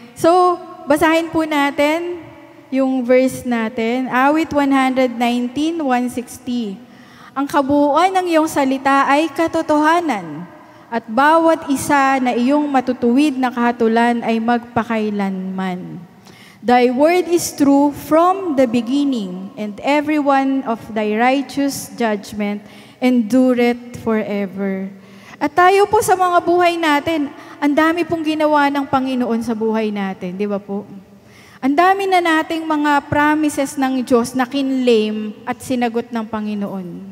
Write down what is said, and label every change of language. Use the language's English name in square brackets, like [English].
[Filipino] So, basahin po natin yung verse natin. Awit 119, 160. Ang kabuuan ng iyong salita ay katotohanan, at bawat isa na iyong matutuwid na kahatulan ay magpakailanman. [English] Thy word is true from the beginning, and every one of thy righteous judgment endureth forever. [Filipino] At tayo po sa mga buhay natin, ang dami pong ginawa ng Panginoon sa buhay natin, di ba po? Ang dami na nating mga promises ng Diyos na kinlaim at sinagot ng Panginoon.